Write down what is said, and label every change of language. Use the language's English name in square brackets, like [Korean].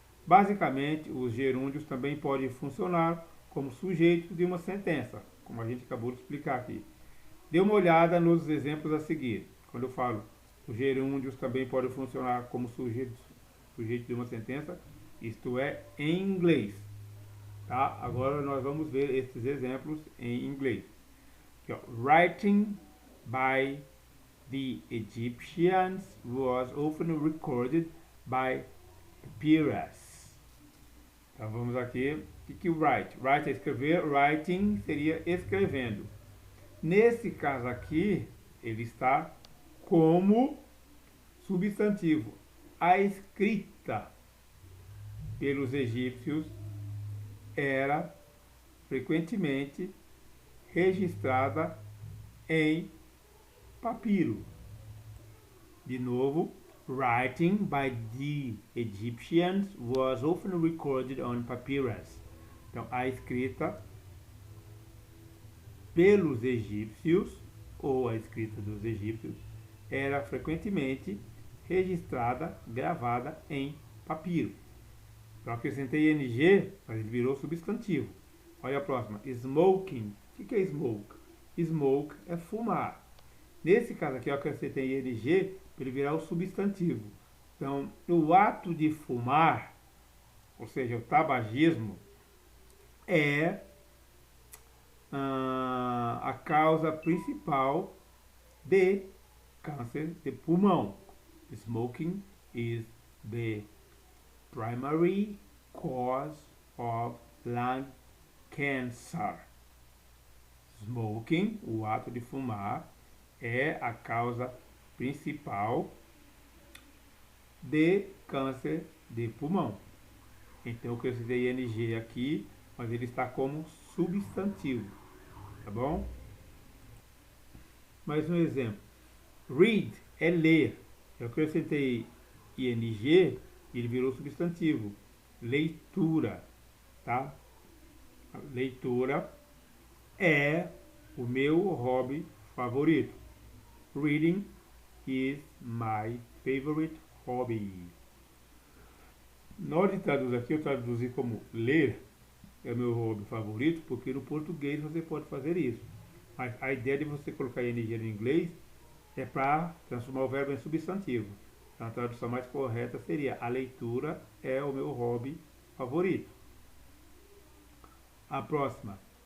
[Portuguese] Basicamente, os gerúndios também podem funcionar como sujeitos de uma sentença, como a gente acabou de explicar aqui. Dê uma olhada nos exemplos a seguir. Quando eu falo os gerúndios também podem funcionar como sujeitos de uma sentença, isto é, em inglês. Tá? Agora nós vamos ver esses exemplos em inglês. Aqui, ó. [English] Writing by the Egyptians was often recorded by papyrus. [Portuguese] Então vamos aqui. O que write? Write é escrever, writing seria escrevendo. Nesse caso aqui, ele está como substantivo. A escrita pelos egípcios era frequentemente registrada em papiro. De novo, [English] writing by the Egyptians was often recorded on papyrus. [Portuguese] Então, a escrita pelos egípcios, ou a escrita dos egípcios, era frequentemente registrada, gravada em papiro. Então, acrescentei ing, mas ele virou substantivo. Olha a próxima. Smoking. O que é smoke? Smoke é fumar. Nesse caso aqui, eu acrescentei ing para ele virar o substantivo. Então, o ato de fumar, ou seja, o tabagismo, é a causa principal de câncer de pulmão. [English] Smoking is the primary cause of lung cancer. [Portuguese] Smoking, o ato de fumar, é a causa principal de câncer de pulmão. Então eu acrescentei ing aqui, mas ele está como substantivo, tá bom? Mais um exemplo. Read é ler. Eu acrescentei ing e ele virou substantivo. Leitura, tá? A leitura é o meu hobby favorito. [English] Reading is my favorite hobby. [Portuguese] Na hora de traduzir aqui, eu traduzi como ler é o meu hobby favorito, porque no português você pode fazer isso. Mas a ideia de você colocar ing no inglês é para transformar o verbo em substantivo. Então a tradução mais correta seria: a leitura é o meu hobby favorito. A próxima.